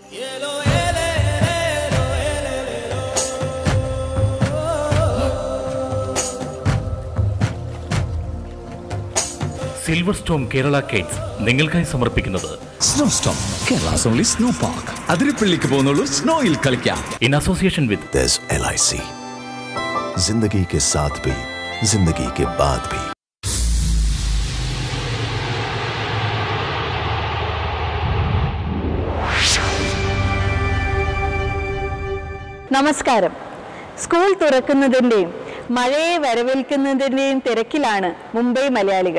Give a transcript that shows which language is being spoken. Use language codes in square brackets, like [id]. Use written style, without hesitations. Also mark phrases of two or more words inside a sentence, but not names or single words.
[ml] സിൽവർ സ്റ്റോൺ കേരള കൈറ്റ്സ് നിങ്ങൾക്കായി സമർപ്പിക്കുന്നത് [en] snow storm Kerala's only snow park. [ml] അതിരപ്പള്ളിക്ക് പോകുന്നുള്ളൂ, സ്നോയിൽ കളിക്കാം. [en] in association with LIC. [hi] जिंदगी के साथ भी, जिंदगी के बाद भी. [ml] നമസ്കാരം. സ്കൂൾ തുറക്കുന്നതിൻ്റെയും മഴയെ വരവേൽക്കുന്നതിൻ്റെയും തിരക്കിലാണ് മുംബൈ മലയാളികൾ.